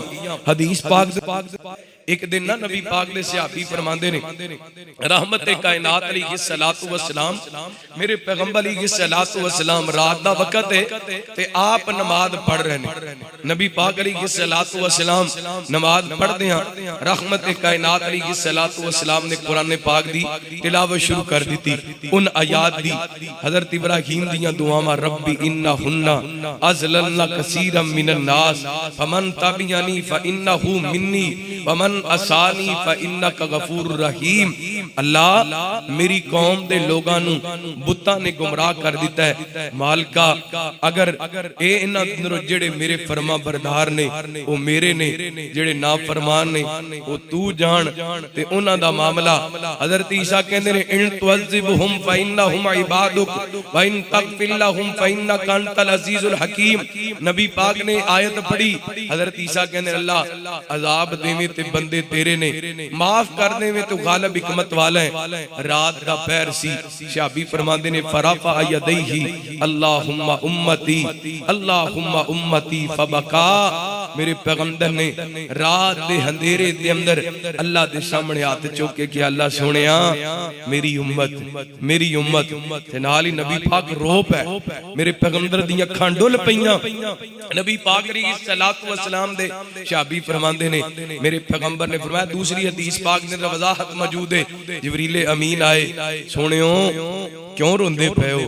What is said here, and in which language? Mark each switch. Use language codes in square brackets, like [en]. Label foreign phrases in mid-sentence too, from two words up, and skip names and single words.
[pa] حدیث پاک اک دن نا نبی پاک نے صحابی فرماندے نے رحمتِ کائنات علیہ الصلوٰۃ والسلام میرے پیغمبر علیہ الصلوٰۃ والسلام رات دا ویلا اے تے آپ نماز پڑھ رہے نے. نبی پاک علیہ الصلوٰۃ والسلام نماز پڑھدے نیں، رحمتِ کائنات علیہ الصلوٰۃ والسلام نے قرآن پاک دی تلاوت شروع کر دتی. انہاں آیات دی حضرت ابراہیم دیاں دعاواں [ar] رب إنهن أضللن كثيرا من الناس فمن تبعني فإنه مني ومن عصاني فإنك غفور رحيم. [pa] اللہ میری قوم دے لوکاں نوں بتاں نے گمراہ کر دتا اے. مالکا اگر اے انہاں اندروں جیہڑے میرے فرمانبردار نے او میرے نے، جیہڑے نافرمان نے او تو جان تے انہاں دا معاملہ. حضرت عیسیٰ کہندے نے [ar] إن تعذبهم فإنهم عبادك وإن تغفر لهم فإنك أنت العزيز الحكيم. [pa] نبی پاک نے آیت پڑھی، حضرت عیسیٰ کہندے اللہ عذاب دیوے تے بندے تیرے نے، معاف کر دیوے تے غالب حکمت والا اے. رات دا پہر سی، صحابی فرماندے نے [ar] فرفع يديه اللهم أمتي اللهم أمتي فبكى. [pa] میرے پیغمبر نے رات دے ہنیرے دے اندر اللہ دے سامنے ہتھ چک کے کہ اللہ سوہنیا میری امت تے نال ای نبی پاک رو پئے. میرے پیغمبر دیاں اکھاں ڈُل پئیاں۔ نبی پاک علیہ الصلوٰۃ والسلام دے صحابی فرماندے نے میرے پیغمبر نے فرمایا، دوجی حدیث پاک دے اندر وضاحت موجود اے، جبریل امین آئے، سوہنیو کیوں روندے پئے او?